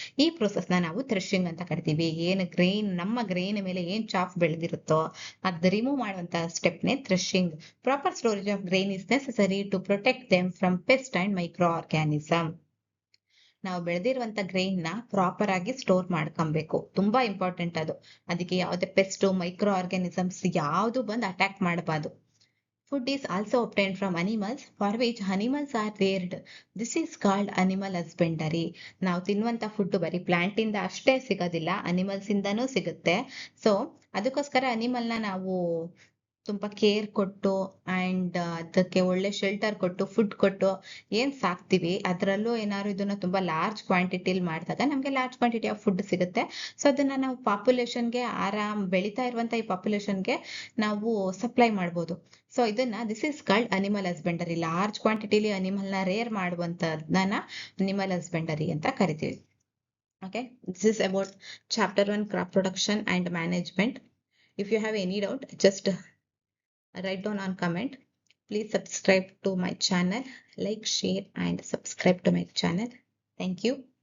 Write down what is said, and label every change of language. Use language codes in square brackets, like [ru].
[kn] ಈ ಪ್ರೊಸೆಸ್ ನ ನಾವು ಥ್ರೆಶಿಂಗ್ ಅಂತ ಕರಿತೀವಿ. ಏನ್ ಗ್ರೇನ್, ನಮ್ಮ ಗ್ರೇನ್ ಮೇಲೆ ಏನ್ ಚಾಫ್ ಬೆಳೆದಿರುತ್ತೋ ಅದ್ ರಿಮೂವ್ ಮಾಡುವಂತ ಸ್ಟೆಪ್ ನೇ threshing. [en] Proper storage of grain is necessary to protect them from pest and micro organism. [kn] ನಾವು ಬೆಳೆದಿರುವಂತ ಗ್ರೈನ್ ನ ಪ್ರಾಪರ್ ಆಗಿ ಸ್ಟೋರ್ ಮಾಡ್ಕೊಬೇಕು, ತುಂಬಾ ಇಂಪಾರ್ಟೆಂಟ್ ಅದು. ಅದಕ್ಕೆ ಯಾವುದೇ ಪೆಸ್ಟ್, ಮೈಕ್ರೋ ಆರ್ಗ್ಯಾನಿಸಮ್ಸ್ ಯಾವ್ದು ಬಂದು ಅಟ್ಯಾಕ್ ಮಾಡಬಾರ್ದು. [en] Food is also obtained from animals for which animals are reared. This is called animal husbandry. [kn] ನಾವು ತಿನ್ನುವಂತ ಫುಡ್ ಬರೀ ಪ್ಲಾಂಟ್ ಇಂದ ಅಷ್ಟೇ ಸಿಗೋದಿಲ್ಲ, ಅನಿಮಲ್ಸ್ ಇಂದಾನೂ ಸಿಗುತ್ತೆ. ಸೊ ಅದಕ್ಕೋಸ್ಕರ ಅನಿಮಲ್ ನ ನಾವು ತುಂಬಾ ಕೇರ್ ಕೊಟ್ಟು ಅಂಡ್ ಅದಕ್ಕೆ ಒಳ್ಳೆ ಶೆಲ್ಟರ್ ಕೊಟ್ಟು ಫುಡ್ ಕೊಟ್ಟು ಏನ್ ಸಾಕ್ತಿವಿ, ಅದ್ರಲ್ಲೂ ಏನಾದ್ರು ಇದನ್ನ ತುಂಬಾ ಲಾರ್ಜ್ ಕ್ವಾಂಟಿಟಿಲಿ ಮಾಡಿದಾಗ ನಮ್ಗೆ ಲಾರ್ಜ್ ಕ್ವಾಂಟಿಟಿ ಆಫ್ ಫುಡ್ ಸಿಗುತ್ತೆ. ಸೊ ಅದನ್ನ ನಾವು ಪಾಪ್ಯುಲೇಷನ್ಗೆ, ಬೆಳೀತಾ ಇರುವಂತ ಈ ಪಾಪ್ಯುಲೇಷನ್ಗೆ ನಾವು ಸಪ್ಲೈ ಮಾಡ್ಬೋದು. ಸೊ ಇದನ್ನ [en] This is called animal husbandry. [kn] Large ಕ್ವಾಂಟಿಟಿಲಿ animal ನ ರೇರ್ ಮಾಡುವಂತದನ್ನ ಅನಿಮಲ್ ಹಸ್ಬೆಂಡರಿ ಅಂತ ಕರಿತೀವಿ. [en] Okay, this is about chapter 1 crop production and management. If you have any doubt, just write down on comment. Please subscribe to my channel, like, share and subscribe to my channel. Thank you.